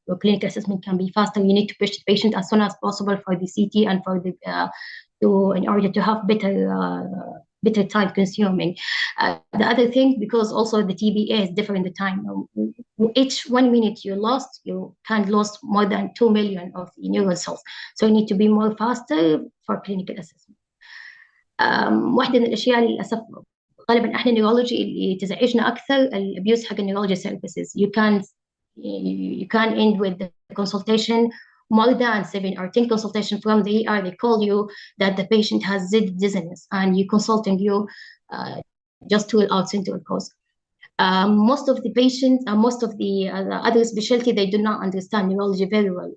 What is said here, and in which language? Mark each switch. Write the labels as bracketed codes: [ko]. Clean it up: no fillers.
[en] Your clinical assessment can be faster. You need to push the patient as soon as possible for the CT and for the in order to have better time consuming. The other thing, because also the TBA is different in the time. Each 1 minute you lost, you can lose more than 2 million of the neural cells. So you need to be more faster for clinical assessment. [ar] واحدة من الأشياء للأسف غالبا احنا النيورولوجي اللي تزعجنا أكثر الابيوز حق النيورولوجي سيرفيسز. [en] You can end with the consultation more than 7 or 10 consultations from the ER. They call you that the patient has dizziness, and you consulting you just to rule out central cause. Most of the patients and most of the other specialty, they do not understand neurology very well.